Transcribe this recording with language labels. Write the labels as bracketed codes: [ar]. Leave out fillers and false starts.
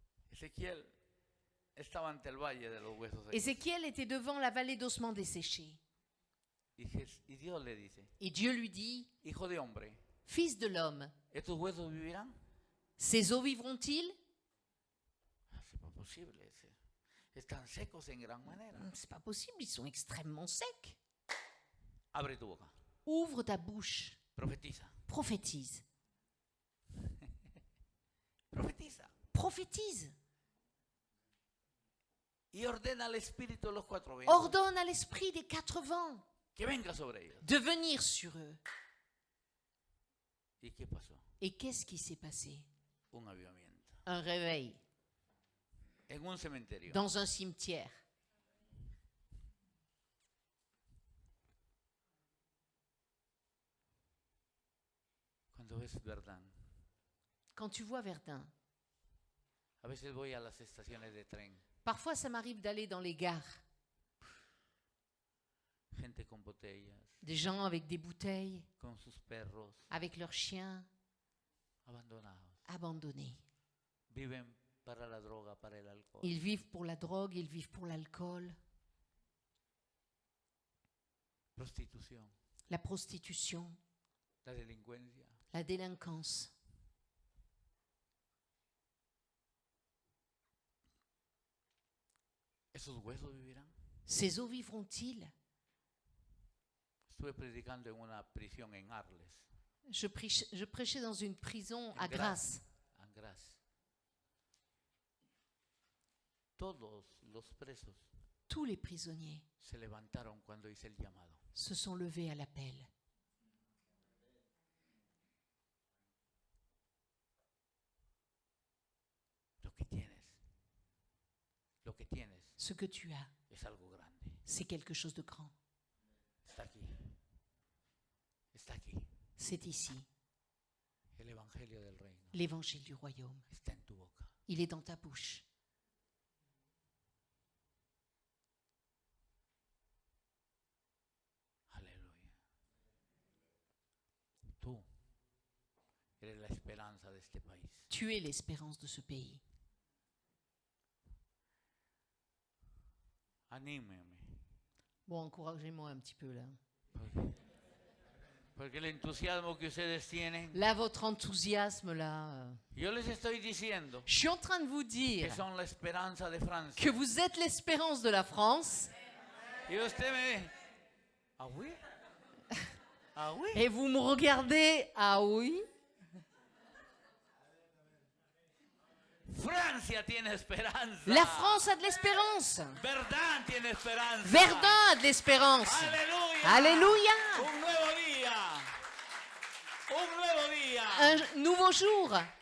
[es] Ezequiel estaba ante el valle de los huesos secos. [fr] Ézéchiel était devant la vallée d'ossements desséchés. [es] Y Dios le dice, [fr] Et Dieu lui dit, [es] hijo de hombre, [fr] Fils de l'homme, [es] ¿estos huesos vivirán? [fr] ces os vivront-ils? [es] Es pas posible. Están secos en gran manera. [fr] C'est pas possible, ils sont extrêmement secs. [es] Abre tu boca. [fr] Ouvre ta bouche, [es] Profetiza. [fr] prophétise. [es] Profetiza. [fr] Prophétise. [es] Y ordena al espíritu de los cuatro vientos [fr] Ordonne à l'esprit des quatre vents [es] que venga sobre ellos. [fr] de venir sur eux. [es] ¿Y qué pasó? [fr] Et qu'est-ce qui s'est passé? [es] Un avivamiento. [fr] Un réveil [es] En un cementerio. [fr] dans un cimetière. [es] Cuando ves Verdun, [fr] Quand tu vois Verdun, [es] a veces voy a las estaciones de tren, [fr] parfois ça m'arrive d'aller dans les gares, [es] gente con botellas, [fr] des gens avec des bouteilles, [es] con sus perros, [fr] avec leurs chiens, [es] abandonados. [fr] abandonnés. [es] Viven para la droga, para el alcohol. [fr] Ils vivent pour la drogue, ils vivent pour l'alcool, [es] Prostitución, [fr] la prostitution, [es] la delincuencia. [fr] la délinquance. [es] ¿Esos huesos vivirán? [fr] Ces eaux vivront-ils? [es] Estuve predicando en una prisión en Arles, [fr] Je prêchais dans une prison à [es] en Grasse. [fr] en Graz. [es] Todos los presos [fr] Tous les prisonniers [es] se levantaron cuando hice el llamado. [fr] se sont levés à l'appel. [es] Lo que tienes [fr] Ce que tu as, [es] es algo grande. [fr] c'est quelque chose de grand. [es] Está aquí. Está aquí. [fr] C'est ici, [es] El evangelio del reino [fr] l'évangile du royaume. [es] está en tu boca. [fr] Il est dans ta bouche. [es] Aleluya. Tú eres la esperanza de este país. [fr] Tu es l'espérance de ce pays. [es] Anímeme. [fr] Bon, encouragez-moi un petit peu là. [es] Porque el entusiasmo que ustedes tienen, [fr] Là, votre enthousiasme là. [es] yo les estoy diciendo [fr] Je suis en train de vous [es] que [fr] dire [es] son la esperanza de Francia. [fr] que vous êtes l'espérance de la France [es] Y usted me... [fr] ¿Ah, oui? ¿Ah, oui? et vous me regardez, ah oui, [es] Francia tiene esperanza. [fr] la France a de l'espérance. [es] Verdun tiene esperanza. [fr] Verdun a de l'espérance. [es] Aleluya. [fr] Alléluia. [es] Un nuevo día. Un nuevo día. [fr] Un nouveau jour,